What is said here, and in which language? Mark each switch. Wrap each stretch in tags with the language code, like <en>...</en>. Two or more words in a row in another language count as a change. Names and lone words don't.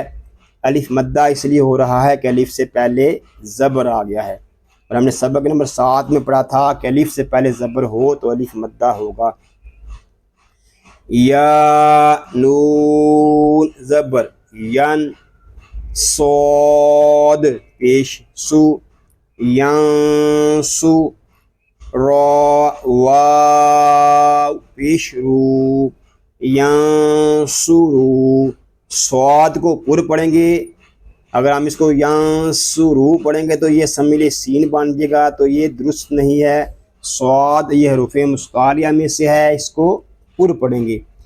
<ur>الف مدہ اس لیے ہو رہا ہے کہ الف سے پہلے زبر آ گیا ہے، اور ہم نے سبق نمبر 7 میں پڑھا تھا کہ الف سے پہلے زبر ہو تو الف مدہ ہوگا۔ یا نون زبر ین، صاد پیش سو، ینسو، را واو پیش رو، ینسرو، صاد کو پر پڑھیں گے۔ اگر ہم اس کو ینسرو پڑھیں گے تو یہ سمیل سین بن جائے گا، تو یہ درست نہیں ہے۔ صاد یہ حروف مستعلیہ میں سے ہے، اس کو پر پڑھیں گے۔</ur>